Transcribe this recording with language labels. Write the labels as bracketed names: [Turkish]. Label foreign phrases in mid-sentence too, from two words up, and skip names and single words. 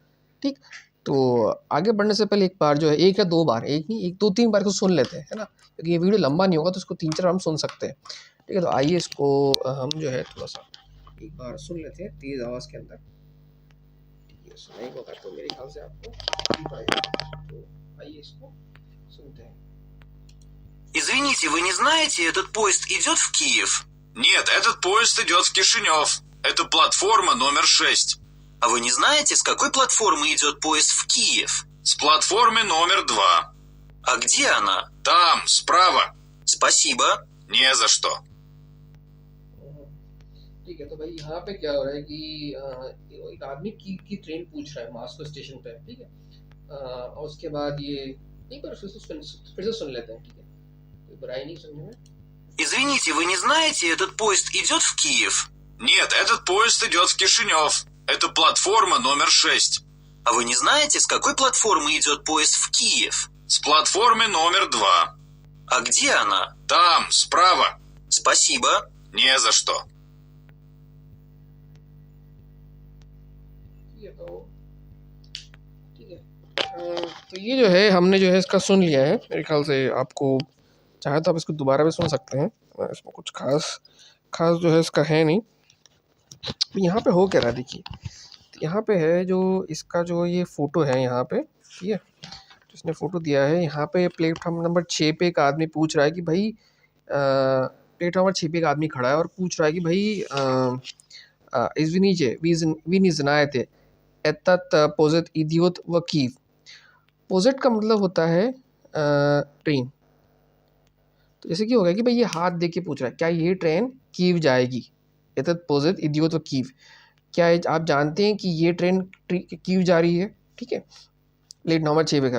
[Hindi] ठीक, तो आगे बढ़ने से पहले एक बार जो है, एक या दो बार, एक नहीं, एक 2-3 बार को सुन लेते हैं, है ना, क्योंकि ये वीडियो लंबा नहीं होगा तो इसको 3-4 बार हम सुन सकते हैं। ठीक है, तो आइए इसको हम जो है थोड़ा सा एक बार सुन लेते हैं तेज़ आवाज़ के अंदर। ठीक है, सुनाई होगा तो मेरे ख्याल से आपको ठीक आएगा, तो आइए इसको सुनते हैं। [Russian] Извините, вы не знаете, этот поезд идет в Киев? Нет, этот поезд идет в Кишинев. Это платформа номер 6. А вы не знаете, с какой платформы идет поезд в Киев? С платформы номер 2. А где она? Там, справа. Спасибо. Не за что. [Hindi] ठीक है, तो भाई यहाँ पे क्या हो रहा है कि एक आदमी की ट्रेन पूछ रहा है मास्को स्टेशन पे। ठीक है, और उसके बाद ये एक बार फिर से सुन लेते हैं। ठीक है, कोई बुराई नहीं सुनने में। [Russian] Извините, вы не знаете, этот поезд идет в Киев? Нет, этот поезд идет в Кишинев. Это платформа номер 6. А вы не знаете, с какой платформы идет поезд в Киев? С платформы номер 2. А где она? Там, справа. Спасибо. Не за что. [Hindi] तो ये जो है हमने जो है इसका सुन लिया है। मेरे ख्याल से आपको चाहे तो आप इसको दोबारा भी सुन सकते हैं, इसमें कुछ खास जो है इसका है नहीं। यहाँ पे हो क्या रहा है देखिए, तो यहाँ पे है जो इसका जो ये फ़ोटो है यहाँ पे, ठीक है, जिसने फ़ोटो दिया है यहाँ पे [English] platform number [Hindi] 6 पे एक आदमी पूछ रहा है कि भाई [English] platform number [Hindi] 6 पे एक आदमी खड़ा है और पूछ रहा है कि भाई wie nicht [Russian] знаете этот поезд идет в Киев। [Hindi] पोजेट का मतलब होता है ट्रेन। तो जैसे कि हो गया कि भाई ये हाथ दे के पूछ रहा है क्या ये ट्रेन कीव जाएगी। [Russian] этот поезд идёт в Киев, [Hindi] क्या आप जानते हैं कि ये ट्रेन कीव जा रही है। ठीक है, [English] plate number [Hindi] 6 पे का।